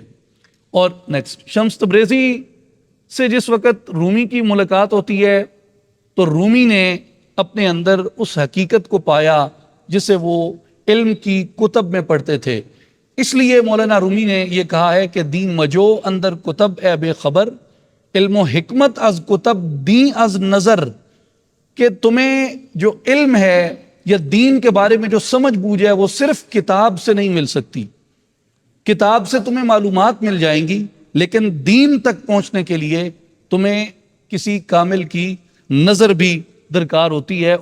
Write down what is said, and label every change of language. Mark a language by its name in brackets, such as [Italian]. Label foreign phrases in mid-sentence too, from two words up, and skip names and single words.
[Urdu] اور نیکسٹ، شمس تبریزی سے جس وقت رومی کی ملاقات ہوتی ہے، تو رومی نے اپنے اندر اس حقیقت کو پایا جسے وہ علم کی کتب میں پڑھتے تھے۔ اس لیے مولانا رومی نے یہ کہا ہے کہ [Persian] دین مجو اندر کتب اے بے خبر، علم و حکمت از کتب دین از نظر، [Urdu] کہ تمہیں جو علم ہے یا دین کے بارے میں جو سمجھ بوجھ ہے وہ صرف کتاب سے نہیں مل سکتی. کتاب سے تمہیں معلومات مل جائیں گی، لیکن دین تک پہنچنے کے لیے تمہیں کسی کامل کی نظر بھی درکار ہوتی ہے.